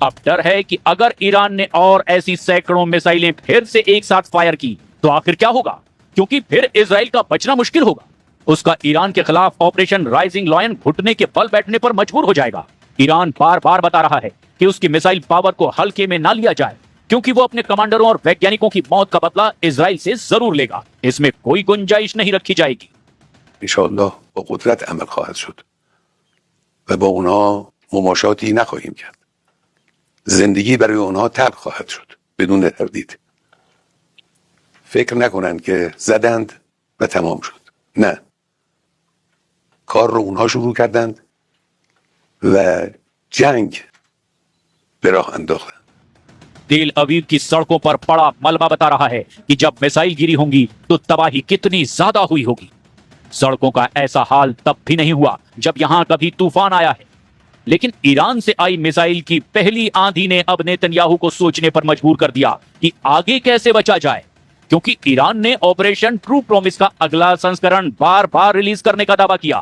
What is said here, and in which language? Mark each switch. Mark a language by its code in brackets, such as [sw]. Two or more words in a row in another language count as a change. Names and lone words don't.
[hi] अब डर है कि अगर ईरान ने और ऐसी सैकड़ों मिसाइलें फिर से एक साथ फायर की तो आखिर क्या होगा, क्योंकि फिर इजराइल का बचना मुश्किल होगा। उसका ईरान के खिलाफ ऑपरेशन राइजिंग लॉयन घुटने के बल बैठने पर मजबूर हो जाएगा। ईरान बार बार बता रहा है कि उसकी [en] missile power [hi] को हल्के में ना लिया जाए, क्योंकि वो अपने कमांडरों और वैज्ञानिकों की मौत का बदला इजराइल से जरूर लेगा। इसमें कोई गुंजाइश नहीं रखी जाएगी। [fa] انشاءالله با قدرت عمل خواهد شد و با اونها مماشاتی نخواهیم کرد. زندگی برای اونها تلخ خواهد شد بدون تردید. فکر نکنند که زدند و تمام شد. نه. کار رو اونها شروع کردند و جنگ به راه انداختند. [hi] तेल अवीव की सड़कों पर पड़ा मलबा बता रहा है कि जब मिसाइल गिरी होंगी तो तबाही कितनी ज्यादा हुई होगी। सड़कों का ऐसा हाल तब भी नहीं हुआ जब यहां कभी तूफान आया है, लेकिन ईरान से आई मिसाइल की पहली आंधी ने अब नेतन्याहू को सोचने पर मजबूर कर दिया कि आगे कैसे बचा जाए, क्योंकि ईरान ने ऑपरेशन ट्रू प्रॉमिस का अगला संस्करण बार बार रिलीज करने का दावा किया।